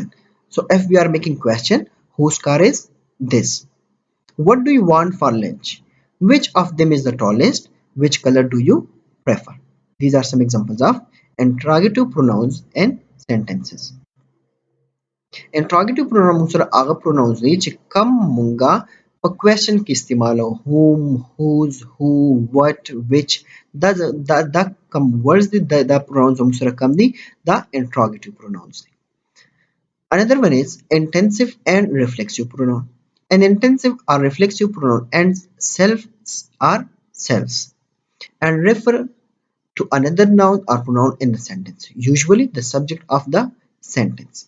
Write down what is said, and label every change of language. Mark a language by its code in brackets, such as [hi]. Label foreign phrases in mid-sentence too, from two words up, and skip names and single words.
[en] So if we are making question whose car is this. What do you want for lunch? Which of them is the tallest? Which color do you prefer? These are some examples of interrogative pronouns and sentences. Interrogative pronoun [ps] موږ سره هغه pronouns دي چې کم مونږه په question کې استعمالو. [en] whom, whose, who, what, which. [ps] دا کم words دي, دا pronouns موږ سره کم دي, دا [en] interrogative pronouns [ps] دي. [en] Another one is intensive and reflexive pronoun. An intensive or reflexive pronoun and selves are selves and refer to another noun or pronoun in the sentence, usually the subject of the sentence.